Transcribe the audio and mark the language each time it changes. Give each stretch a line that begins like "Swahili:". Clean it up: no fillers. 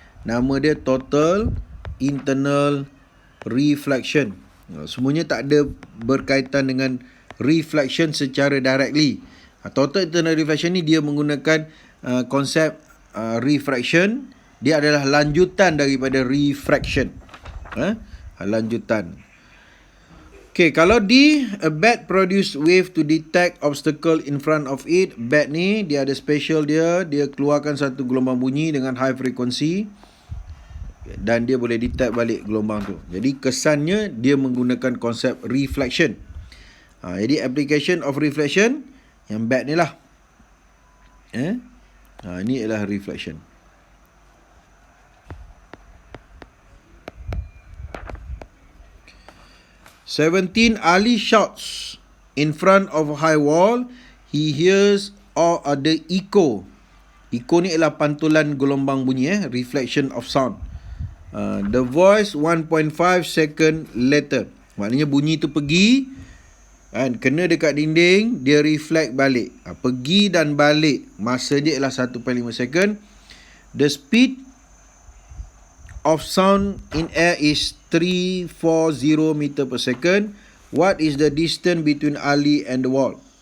Malay: Nama dia total internal reflection. Semuanya tak ada berkaitan dengan reflection secara directly. Total internal reflection ni dia menggunakan konsep refraction. Dia adalah lanjutan daripada refraction. Lanjutan.
English: Okay, kalau D, a bat produce wave to detect obstacle in front of it.
Malay: Bat ni dia ada special dia keluarkan satu gelombang bunyi dengan high frequency dan dia boleh detect balik gelombang tu. Jadi kesannya dia menggunakan konsep reflection. Jadi application of reflection yang bat ni lah. Ini adalah reflection.
English: Ali shouts in front of a high wall. He hears all other echo.
Malay: Echo ni ialah pantulan gelombang bunyi,
English: reflection of sound. The voice 1.5 second later.
Malay: Maknanya bunyi tu pergi kena dekat dinding, dia reflect balik. Pergi dan balik, masa dia ialah 1.5 second.
English: The speed of sound in air is 340 meter per second. What is the distance between Ali and the wall?